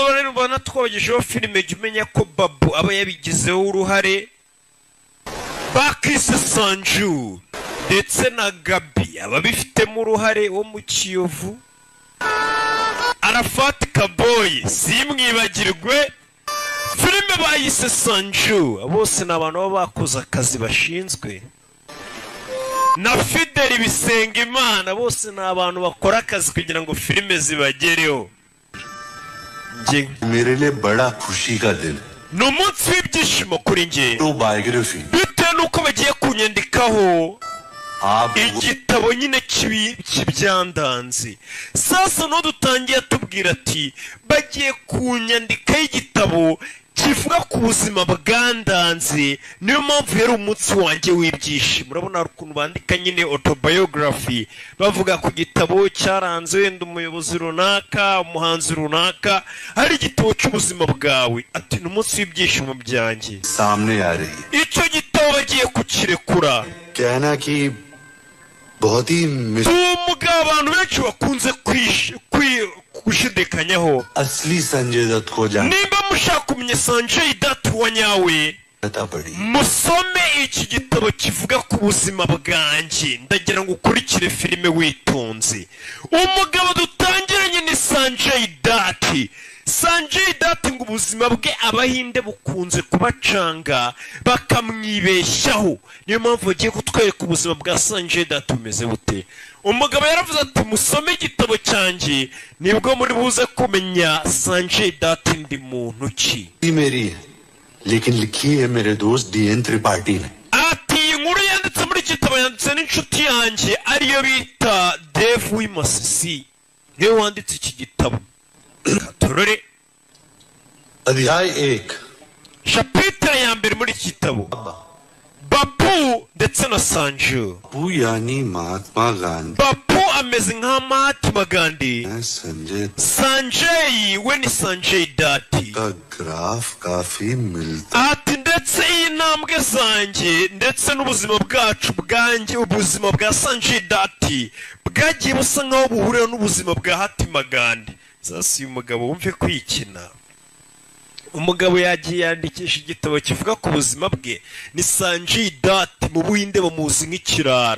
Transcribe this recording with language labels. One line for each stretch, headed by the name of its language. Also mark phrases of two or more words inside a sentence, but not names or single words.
Kinyarwanda: bareba natwogesheho filime jya umenya ko Babu aba yabigizeho uruhare bakise Sanju ndetse na Gabi ababifitemo uruhare wo mu Kiyovu Arafat Kaboy simwibagirwe filime bayise Sanju bose ni abantu baba bakoze akazi bashinzwe na Fidel Bisengimana bose ni abantu bakora akazi kugira ngo filime zibagereho
Hindi: मेरे लिए बड़ा खुशी का दिन
Kinyarwanda: ni umunsi w'ibyishimo kuri njye
Hindi: तो बायोग्राफी
Kinyarwanda: bitewe n'uko bagiye kunyandikaho
Hindi: आप
Kinyarwanda: igitabo nyine kibyandanze sasa no dutangiye tubwira ati bagiye kunyandikaho igitabo kivuga ku buzima bwandanze niyo mpamvu yari umunsi wanjye w'ibyishimo urabona ukuntu bandika nyine autobiography bavuga ku gitabo cyaranze wenda umuyobozi runaka umuhanzi runaka hari igitabo cy'ubuzima bwawe ati ni umunsi w'ibyishimo byanjye
Hindi: सामने आ रही है
Kinyarwanda: icyo gitabo bagiye kukirekura
Hindi: कहना कि बहुत ही
Kinyarwanda: umugabo abantu benshi bakunze gushidikanyaho
Hindi: असली संजय दत्त को जानना
Kinyarwanda: nimba mushaka kumenya Sanjay Dutt wa nyawe
Hindi: पड़ी
Kinyarwanda: musome iki gitabo kivuga ku buzima bwanjye ndagira ngo ukurikire filime witonze umugabo dutangiranye ni Sanjay Dutt. Sanjay Dutt ngo ubuzima bwe abahinde bukunze kubacanga bakamwibeshyaho. Niyo mpamvu bagiye kutwereka ubuzima bwa Sanjay Dutt bumeze bute. Umugabo yaravuze ati musome igitabo cyanjye nibwo muri buze kumenya Sanjay Dutt ndi muntu ki.
Hindi: मेरी है लेकिन लिखी है मेरे दोस्त DN त्रिपाठी ने.
Kinyarwanda: Ati inkuru yanditse muri kitabo yanditse n'inshuti yanjye ariyo bita Dave Wimasisi. Niwe wanditse iki gitabo. Katorore.
Hindi: अध्याय 1.
Kinyarwanda: Chapitre ya mbere muri iki gitabo. Babu ndetse na Sanju.
Hindi: बापू यानी महात्मा गांधी.
Kinyarwanda: Babu ameze nka Mahatma Gandhi.
Hindi: संजय
Kinyarwanda: Sanjay we ni Sanjay Dutt.
Hindi: का ग्राफ काफी मिलता.
Kinyarwanda: Ati ndetse iyi ntambwe zanjye ndetse n'ubuzima bwacu bwanjye ubuzima bwa Sanjay Dutt bwagiye busa nkaho buhurira n'ubuzima bwa Mahatma Gandhi. Sasa uyu mugabo wumve kwikina. Umugabo yagiye yandikisha igitabo kivuga ku buzima bwe ni Sanjay Dutt mu Buhinde bamuzi nk'ikirara.